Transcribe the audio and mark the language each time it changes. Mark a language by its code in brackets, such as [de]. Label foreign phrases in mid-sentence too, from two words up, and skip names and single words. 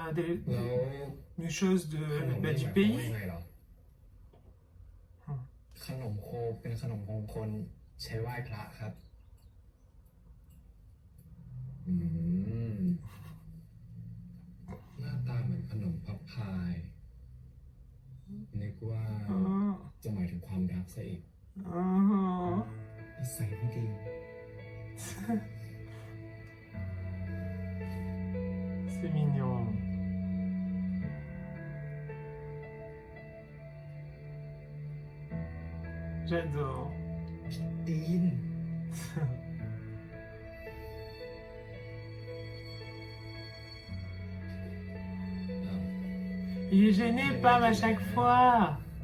[th] แล้ว [fr] des choses [th] ขนม [fr] du [th] นี่หมายความว่า [fr] pays. [th] ยังไงเหรอ ๆ ขนมโคเป็นขนมมงคลใช้ไหว้พระครับ อืม หน้าตาเหมือนขนมพับพายนึกว่า Oh. จะหมายถึงความรักซะอีก Oh. นิสัยไม่ดี [fr] C'est mignon. J'adore. ดีน Il est gêné, Pam, à chaque fois.